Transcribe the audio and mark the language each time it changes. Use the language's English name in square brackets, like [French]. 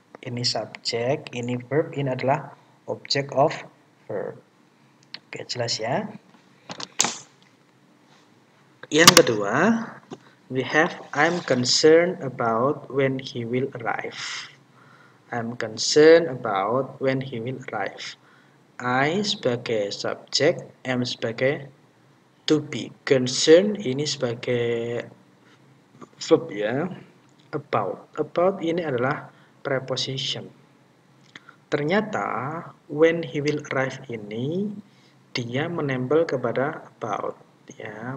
[Indonesian] Ini subjek, ini verb, ini adalah object of verb. Oke, jelas ya. Yang kedua, [English] we have I'm concerned about when he will arrive. I'm concerned about when he will arrive. [Indonesian] I sebagai subjek, am sebagai to be. Concern ini sebagai verb ya. About ini adalah preposition. Ternyata [English] when he will arrive [Indonesian] ini dia menempel kepada about ya.